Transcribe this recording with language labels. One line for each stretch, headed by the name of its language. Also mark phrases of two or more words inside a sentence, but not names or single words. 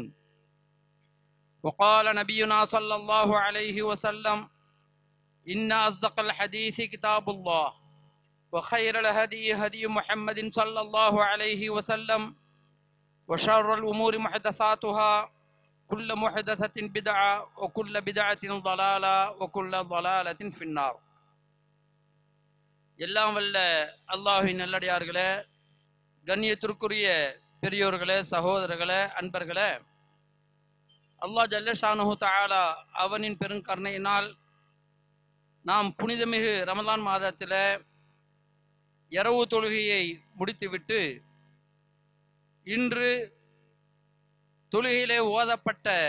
Arabic: وقال نبينا صلى الله عليه وسلم: إن أصدق الحديث كتاب الله وخير الهدي هدي محمد صلى الله عليه وسلم وشر الأمور محدثاتها كل محدثة بدعة وكل بدعة ضلالة وكل ضلالة في النار.
Tamil: எல்லாம் வல்ல அல்லாஹ்வின் நல்லடியார்களே, கண்ணியத்திற்குரிய பெரியோர்களே, சகோதரர்களே, அன்பர்களே, அல்லாஹ்
Arabic: جل شأنه تعالى
Tamil: அவனின் பெருங்கருணையினால் நாம் புனிதமிகு ரமலான் மாதத்தில் இரவு தொழுகையை முடித்துவிட்டு இன்று தொழுகையிலே ஓதப்பட்ட